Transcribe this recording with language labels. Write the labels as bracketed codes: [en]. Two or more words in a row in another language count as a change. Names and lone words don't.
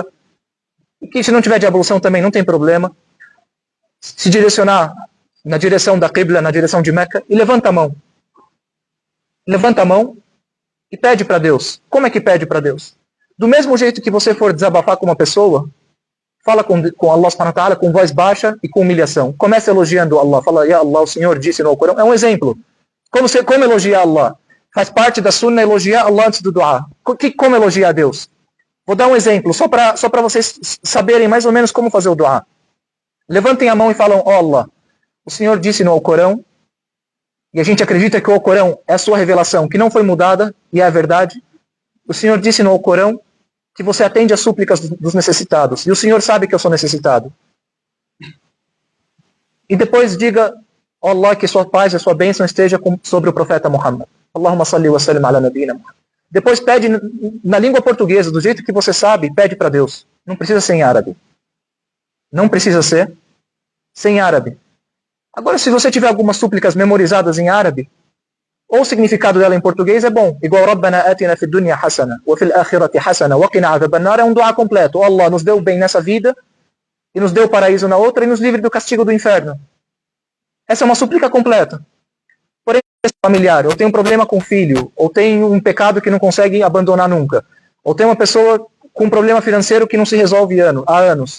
[pt] E que se não tiver de ablução também não tem problema. Se direcionar na direção da Qibla, na direção de Meca, e levanta a mão. Levanta a mão e pede para Deus. Como é que pede para Deus? Do mesmo jeito que você for desabafar com uma pessoa, fala com Allah [ar] سبحانه وتعالى [pt] com voz baixa e com humilhação. Começa elogiando Allah. Fala, [ar] يا الله, [pt] o Senhor disse no Alcorão. É um exemplo. Como elogiar Allah? Faz parte da sunnah elogiar Allah antes do dua. Como elogiar a Deus? Vou dar um exemplo, só para vocês saberem mais ou menos como fazer o dua. Levantem a mão e falam, ó Allah, o Senhor disse no Alcorão, e a gente acredita que o Alcorão é a sua revelação, que não foi mudada, e é a verdade. O Senhor disse no Alcorão que você atende às súplicas dos necessitados. E o Senhor sabe que eu sou necessitado. E depois diga, ó Allah, que sua paz e sua bênção esteja sobre o profeta Muhammad. [ar] اللهم صل وسلم على نبينا محمد. [pt] Depois pede na língua portuguesa, do jeito que você sabe, pede para Deus. Não precisa ser em árabe. Não precisa ser sem árabe. Agora, se você tiver algumas súplicas memorizadas em árabe, ou o significado dela em português é bom. [ar] Igual ربنا آتنا في الدنيا حسنة وفي الآخرة حسنة وقنا عذاب النار, [pt] é um dua completo. Oh Allah, nos deu bem nessa vida, e nos deu o paraíso na outra, e nos livre do castigo do inferno. Essa é uma súplica completa. Porém, familiar, ou tem um problema com o filho, ou tem um pecado que não consegue abandonar nunca, ou tem uma pessoa com um problema financeiro que não se resolve há anos.